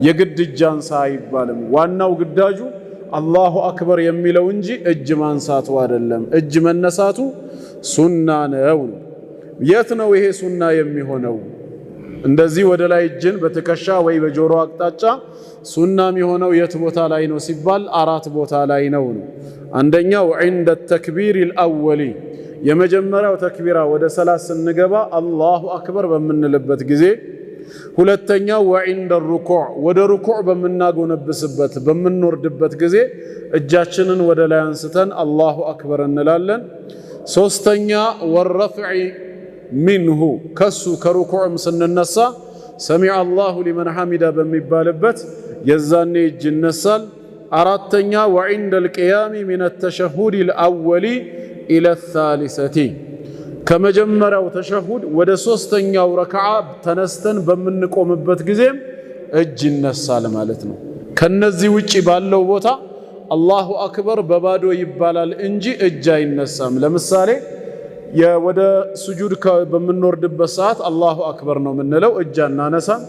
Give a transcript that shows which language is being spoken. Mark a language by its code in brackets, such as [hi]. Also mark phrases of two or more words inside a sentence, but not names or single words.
[am] የግድ እጅ አንሳ አይባልም። ዋናው ግዳጁ [ar] الله أكبر [am] የሚለው እንጂ እጅ ማንሳቱ አይደለም። እጅ መነሳቱ ሱና ነው። የት ነው ይሄ ሱና የሚሆነው? እንደዚህ ወደ ላይ እጅን በትከሻ ወይ በጆሮ አቅጣጫ ሱና የሚሆነው የት ቦታ ላይ ነው ሲባል 4 ቦታ ላይ ነው። አንደኛው [ar] عند التكبير الأول [am] የመጀመሪያው ተክቢራ ወደ ሰላት ስንገባ [ar] الله أكبر [am] በምንልበት ጊዜ፣ ሁለተኛው [ar] وعند الركوع [am] ወደ ሩኩዕ በምናጎነብስበት በምንወርድበት ጊዜ እጃችንን ወደ ላይ አንስተን [ar] الله أكبر [am] እንላለን። ሶስተኛ [ar] والرفع منه [am] ከሱ ከሩኩዕም ስንነሳ [ar] سمع الله لمن حمده [am] በሚባልበት የዛኔ እጅ ይነሳል። አራተኛ [ar] وعند القيام من التشهد الأول إلى الثالثة [am] ከመጀመሪያው ተሸሁድ ወደ ሶስተኛው ረክዓ ተነስተን በምንቆምበት ጊዜ እጅ ይነሳል ማለት ነው። ከነዚህ ውጪ ባለው ቦታ [ar] الله أكبر [am] በባዶ ይባላል እንጂ እጅ አይነሳም። ለምሳሌ ወደ ስጁድ በምንወርድበት ሰዓት [ar] الله أكبر [am] ነው የምንለው፣ እጅ አናነሳም።